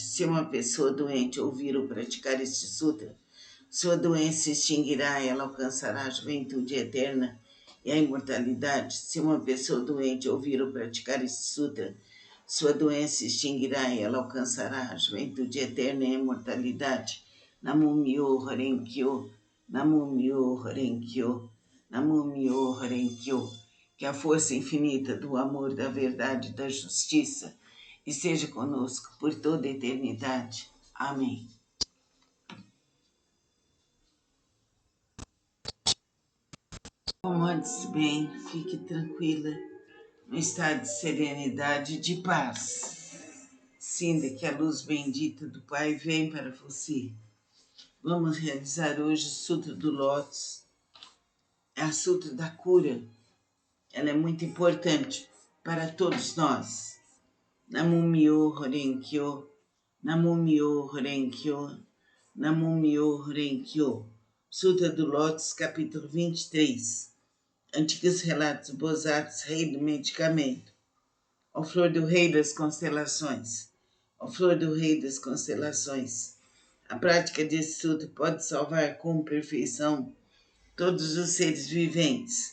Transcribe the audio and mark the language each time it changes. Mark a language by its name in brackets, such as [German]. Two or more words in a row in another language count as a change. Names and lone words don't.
[Portuguese] Se uma pessoa doente ouvir ou praticar este sutra, sua doença se extinguirá e ela alcançará a juventude eterna e a imortalidade. Se uma pessoa doente ouvir ou praticar este sutra, sua doença se extinguirá e ela alcançará a juventude eterna e a imortalidade. [Japanese] 南無妙法蓮華経、南無妙法蓮華経、南無妙法蓮華経. [Portuguese] Que a força infinita do amor, da verdade e da justiça esteja conosco por toda a eternidade. Amém. Acomode-se bem, fique tranquila, no estado de serenidade e de paz. Sinta que a luz bendita do Pai vem para você. Vamos realizar hoje o Sutra do Lótus, é a Sutra da cura. Ela é muito importante para todos nós. [Japanese] 南無妙法蓮華経、南無妙法蓮華経、南無妙法蓮華経. [Portuguese] Sutra do Lótus, capítulo 23. Antigos relatos do Bosatsu, rei do medicamento. Ó flor do rei das constelações, ó flor do rei das constelações. A prática desse sutra pode salvar com perfeição todos os seres viventes.